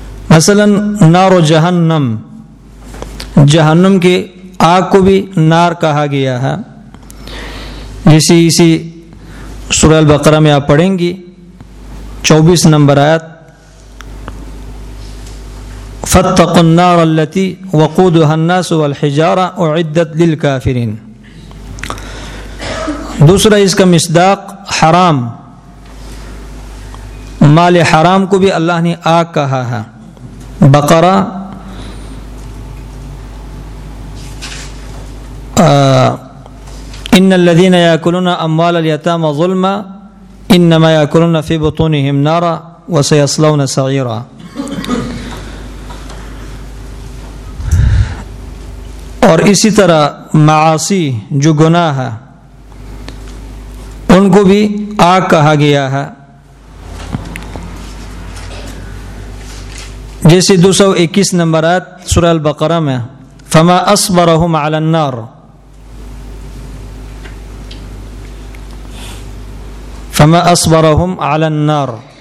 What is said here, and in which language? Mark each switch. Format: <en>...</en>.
<ur>مثلا نار و جہنم, جہنم کے آگ کو بھی نار کہا گیا ہے, جسے اسی سورہ البقرہ میں آپ پڑھیں گی 24 نمبر آیت,</ur> <ar>فَاتَّقُوا النَّارَ الَّتِي وَقُودُهَا النَّاسُ وَالْحِجَارَةُ أُعِدَّتْ لِلْكَافِرِينَ.</ar> <ur>دوسرا اس کا مصداق حرام, مال حرام کو بھی اللہ نے آگ کہا ہے,</ur> <ar>بقرة إن الذين يأكلون أموال اليتامى ظلما إنما يأكلون في بطونهم نارا وسيصلون سعيرا.</ar> <ur>اور اسی طرح معاصی جو گناہ ہے ان کو بھی آگ کہا گیا ہے، جیسے 221 نمبر آیت سورہ البقرہ میں</ur> <ar>فما اصبرهم علی النار،</ar> <ur>فما اصبرهم علی النار.</ur>